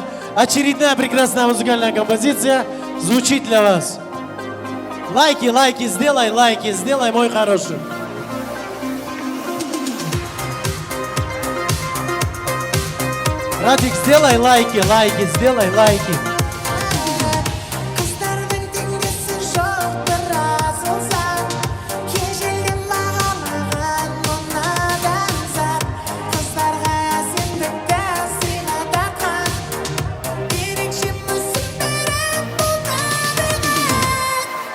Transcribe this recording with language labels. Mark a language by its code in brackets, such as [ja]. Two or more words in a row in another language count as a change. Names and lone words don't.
[ru] Очередная прекрасная музыкальная композиция звучит для вас. Лайки, сделай, мой хороший. Радик, сделай лайки. [kk] Қыздардың теңдесі жоқ разылса, ежелден маған мұнадан зар. Қыздарға әсемдікті сыйға тартқан, ерекше мүсін беріп бұл табиғат.